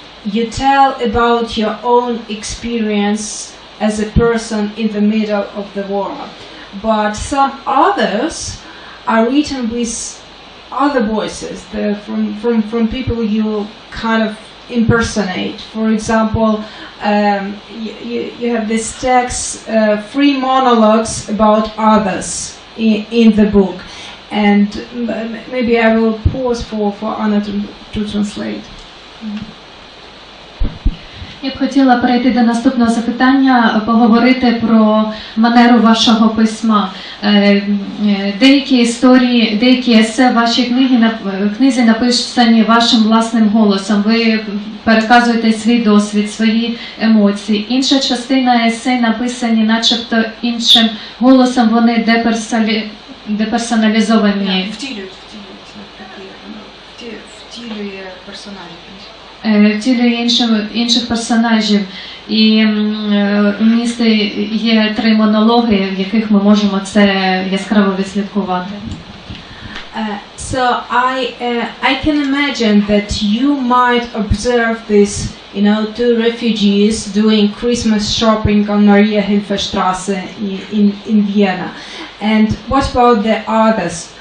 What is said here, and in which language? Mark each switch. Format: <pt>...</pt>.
<en>You tell about your own experience as a person in the middle of the war, but some others are written with other voices, from people you kind of impersonate. For example, you have this text, 3 monologues about others in the book, And maybe I will pause for Anna to translate.</en> <uk>Я б хотіла перейти до наступного запитання, поговорити про манеру вашого письма. Деякі історії, деякі есе в вашій книзі написані вашим власним голосом. Ви переказуєте свій досвід, свої емоції. Інша частина есе написані начебто іншим голосом, вони деперсоналізовані. Втілює персонажів. Втілює інших персонажів. І в місті є 3 монологи, в яких ми можемо це яскраво відслідкувати.</uk> <en>So I can imagine that you might observe this, 2 refugees doing Christmas shopping on Mariahilferstrasse in Vienna. And what about the others?</en>